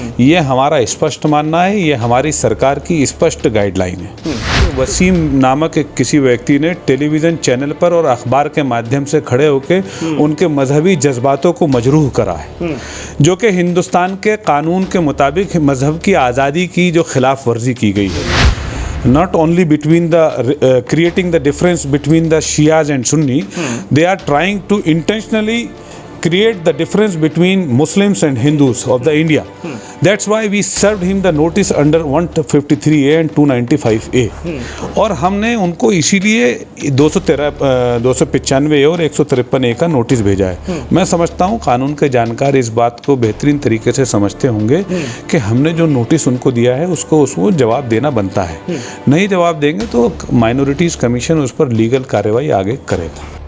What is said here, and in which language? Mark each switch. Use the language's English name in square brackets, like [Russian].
[Hindi] ये हमारा स्पष्ट मानना है, ये हमारी सरकार की स्पष्ट गाइडलाइन है। वसीम नामक एक किसी व्यक्ति ने टेलीविज़न चैनल पर और अखबार के माध्यम से खड़े होकर उनके मजहबी जज्बातों को मजरूह करा है, जो कि हिंदुस्तान के कानून के मुताबिक मजहब की आज़ादी की जो खिलाफ वर्जी की गई है। [English] Not only between the creating the difference between the Shias and Sunni, they are trying to intentionally create the difference between Muslims and Hindus of the India. That's why we served him the notice under 153A and 295A. [Hindi] और हमने उनको इसीलिए 295A और 153A का notice भेजा है। मैं समझता हूँ कानून के जानकार इस बात को बेहतरीन तरीके से समझते होंगे कि हमने जो नोटिस उनको दिया है उसको जवाब देना बनता है। नहीं जवाब देंगे तो माइनॉरिटीज़ कमीशन उस पर लीगल कार्रवाई आगे करेगा।